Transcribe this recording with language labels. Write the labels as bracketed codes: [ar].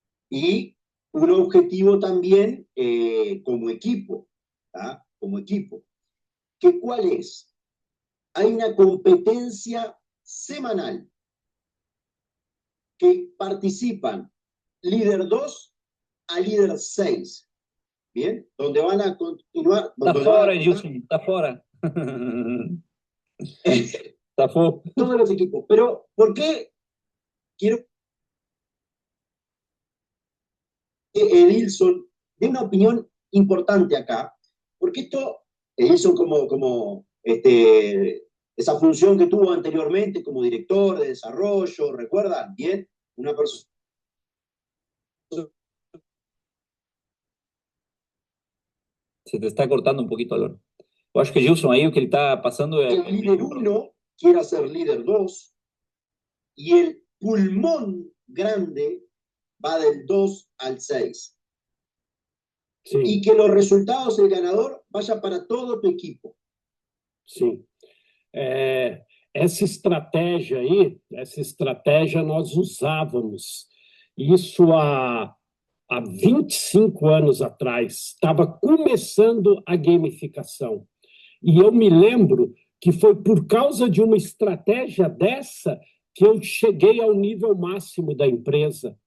[es] Y un objetivo también como equipo, ¿tá? Como equipo. ¿Qué cuál es? Hay una competencia semanal que participan líder 2 a líder 6, ¿bien? Donde van a continuar... [pt] Está fora, Edilson, está fora. Está fora. [es] Todos los equipos. Pero, ¿por qué quiero que Edilson dé una opinión importante acá? Porque esto, Edilson como esa función que tuvo anteriormente como director de desarrollo, ¿recuerdan? Bien, una persona... Se te está cortando un poquito, Álvaro. [pt] Eu acho que Gilson aí o que ele está passando é... [es] El líder 1 quiera ser líder 2 y el pulmón grande va del 2 al 6. [pt] Sim. [es] Y que los resultados del ganador vaya para todo tu equipo. [pt] Sim. Essa estratégia nós usávamos. Isso há 25 anos atrás. Estava começando a gamificação. E eu me lembro que foi por causa de uma estratégia dessa que eu cheguei ao nível máximo da empresa.